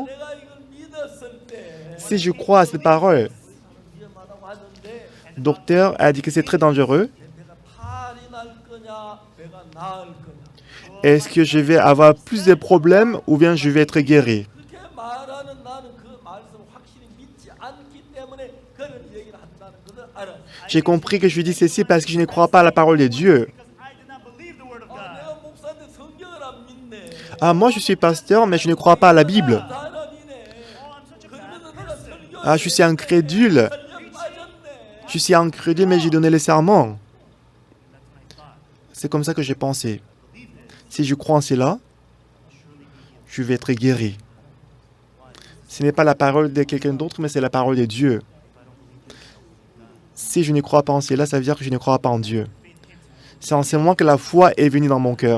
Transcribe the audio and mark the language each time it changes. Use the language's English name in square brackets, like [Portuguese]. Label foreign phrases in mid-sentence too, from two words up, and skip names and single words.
[Korean] 내가 이걸 믿었을 때 [French] Si je crois à cette parole, [Korean] 위험하다고 하는데 [French] le docteur a dit que c'est très dangereux. [Korean] 내 배가 탈이 날 거냐 배가 나을 거냐 [French] Est-ce que je vais avoir plus de problèmes ou bien je vais être guéri? [Korean] 그렇게 말하는 나는 그 말씀을 확실히 믿지 않기 때문에 그런 얘기를 한다는 것을 알아. [French] J'ai compris que je dis ceci parce que je ne crois pas à la parole de Dieu. [English] Because I did not believe the word of [Korean] 아, [English] God. [Korean] 내가 목사인데 성경을 안 믿네. [French] Ah, moi je suis pasteur, mais je ne crois pas à la Bible. [Korean] 사람이네. [English] Oh, I'm such a bad [Korean] 그러면서 내가 [English] person. [Korean] 성경 [French] Ah, je suis incrédule. [Korean] 전혀 빠졌네. [French] Je suis incrédule, mais j'ai donné le serment. [English] That's what I thought. [French] C'est comme ça que j'ai pensé. Si je crois en cela, je vais être guéri. Ce n'est pas la parole de quelqu'un d'autre, mais c'est la parole de Dieu. Si je ne crois pas en cela, ça veut dire que je ne crois pas en Dieu. C'est en ce moment que la foi est venue dans mon cœur.